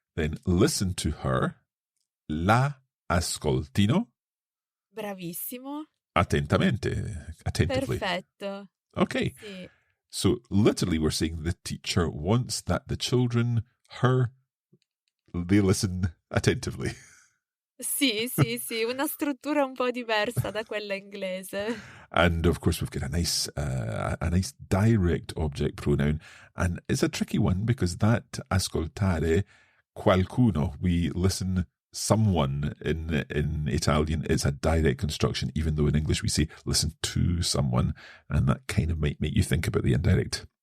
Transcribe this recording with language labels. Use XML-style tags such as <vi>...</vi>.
<en>then listen to her.</en> <it>La ascoltino. Bravissimo. Attentamente,</it> <en>attentively.</en> <it>Perfetto.</it> <en>Okay.</en> <it>Sì.</it> <en>So literally we're saying the teacher wants that the children, they listen attentively.</en> <it>Sì, una struttura un po' diversa da quella inglese.</it> <en>And of course we've got a nice direct object pronoun, and it's a tricky one because that</en> <it>ascoltare qualcuno,</it> <en>we listen someone in Italian, it's a direct construction, even though in English we say listen to someone, and that kind of might make you think about the indirect.</en>